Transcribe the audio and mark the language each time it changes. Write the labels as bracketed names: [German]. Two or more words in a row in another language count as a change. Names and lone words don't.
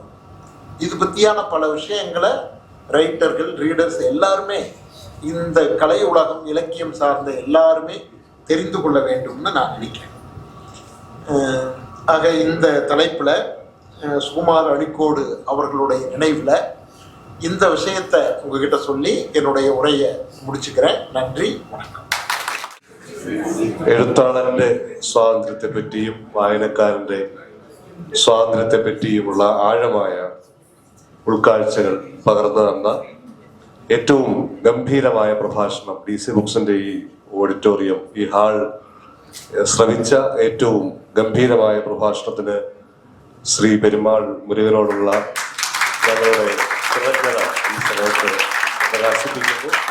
[Tamil] இது பத்தியான பல விஷயங்களை ரைட்டர்கள், ரீடர்ஸ் எல்லாருமே, இந்த கலை உலகம், இலக்கியம் சார்ந்த எல்லாருமே தெரிந்து கொள்ள வேண்டும்னு நான் நினைக்கிறேன். ஆக இந்த தலைப்புல சுகுமார் அழீக்கோடு அவர்களுடைய நினைவுல இந்த விஷயத்தை உங்ககிட்ட சொல்லி என்னுடைய உரையை முடிச்சுக்கிறேன். நன்றி, வணக்கம். [Malayalam] എഴുത്താളന്റെ സ്വാതന്ത്ര്യത്തെ പറ്റിയും വായനക്കാരന്റെ സ്വാതന്ത്ര്യത്തെ പറ്റിയുമുള്ള ആഴമായ ഉൾക്കാഴ്ചകൾ പകർന്നു തന്ന ഏറ്റവും ഗംഭീരമായ പ്രഭാഷണം DC ബുക്സിന്റെ ഈ ഓഡിറ്റോറിയം, ഈ ഹാൾ ശ്രവിച്ച ഏറ്റവും ഗംഭീരമായ പ്രഭാഷണത്തിന് ശ്രീ പെരുമാൾ മുരുകനോടുള്ള ഞങ്ങളുടെ കൃതജ്ഞത ഈ സമയത്ത് പ്രകാശിപ്പിക്കുന്നു.